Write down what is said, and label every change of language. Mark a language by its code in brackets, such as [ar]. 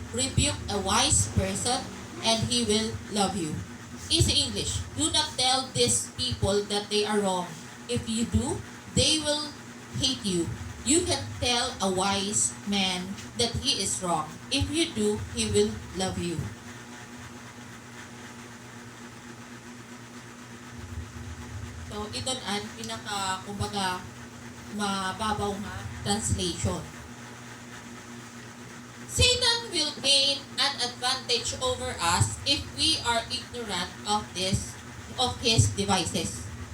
[en] Rebuke a wise person and he will love you. Easy English. Do not tell these people that they are wrong. If you do, they will hate you. You can tell a wise man that he is wrong. If you do, he will love you. [tl] So, ito ang pinaka, kumbaga, mababaw nga translation. [en] Satan will gain an advantage over us if we are ignorant of his devices.